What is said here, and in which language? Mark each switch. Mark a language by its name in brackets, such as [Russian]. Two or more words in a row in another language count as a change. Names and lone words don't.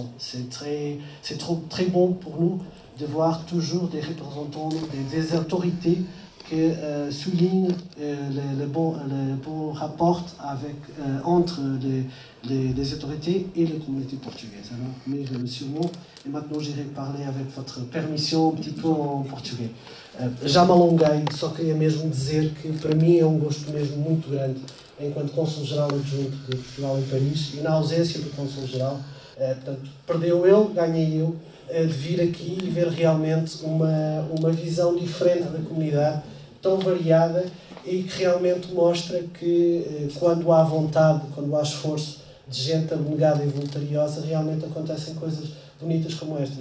[French] C'est très bon pour nous de voir toujours des représentants, des autorités qui soulignent le bon rapport entre les autorités et les communautés portugaises. Alors, mais je me suis mot, et maintenant j'irai parler avec votre permission un petit peu en português. [Portuguese] Já me alonguei, só queria mesmo dizer que para mim é gosto mesmo muito grande, enquanto Cônsul-Geral Adjunto de Portugal em Paris, e na ausência do Cônsul-Geral, portanto, perdeu ele, ganhei eu, de vir aqui e ver realmente uma visão diferente da comunidade, tão variada, e que realmente mostra que quando há vontade, quando há esforço de gente abnegada e voluntariosa, realmente acontecem coisas bonitas como estas.